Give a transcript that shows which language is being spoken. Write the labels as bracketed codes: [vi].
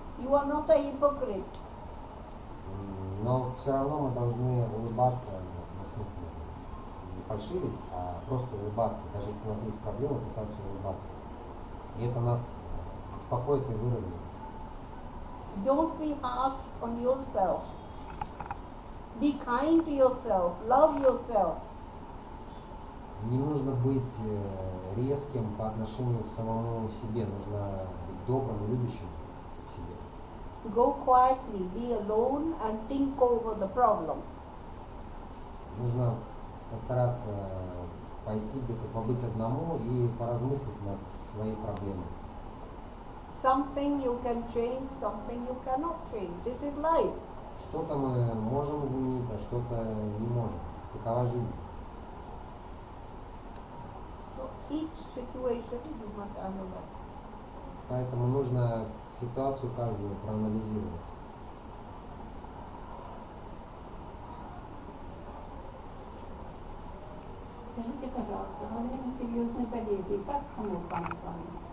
[en] You are not a hypocrite. [ru] Но все равно мы должны улыбаться, ну, в смысле, не фальшивить, а просто улыбаться. Даже если у нас есть проблемы, пытаться улыбаться. И это нас успокоит и выровняет. [en] Don't be harsh on yourself. Be kind to yourself. Love yourself. [ru] Не нужно быть резким по отношению к самому себе. Нужно быть добрым и любящим к себе. [en] Go quietly, be alone and think over the problem. [ru] Нужно постараться пойти где-то, побыть одному и поразмыслить над своей проблемой. [en] Something you can change, something you cannot change. This is life. [ru] Что-то мы можем изменить, а что-то не можем. Такова жизнь. [en] So each situation you must analyze. [ru] Поэтому нужно ситуацию каждую проанализировать. Скажите, пожалуйста, во время серьезной болезни, как помог вам с вами?